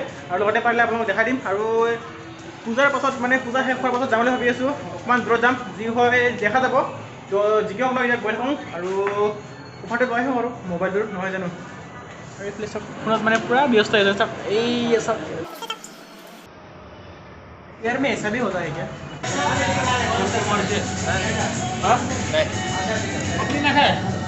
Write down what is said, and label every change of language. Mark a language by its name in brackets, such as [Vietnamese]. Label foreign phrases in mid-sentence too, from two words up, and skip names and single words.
[Assamese] আৰু লগতে পাৰিলে আপোনালোকক দেখাই দিম। আৰু পূজাৰ পাছত মানে পূজা শেষ হোৱাৰ পাছত যাম বুলি ভাবি আছোঁ, অকণমান দূৰত যাম, যি হয় দেখা যাব। তো যি কি হওক মই এতিয়া গৈ থাকোঁ আৰু কভাৰটো লৈ আহোঁ আৰু মোবাইলটোৰ নহয় জানো। আৰু এইফালে চব ফোনত মানে পূৰা ব্যস্ত হৈ যায় চাওক, এই চাওক [Hindi] यार में ऐसा भी होता है क्या? अपनी ना खाए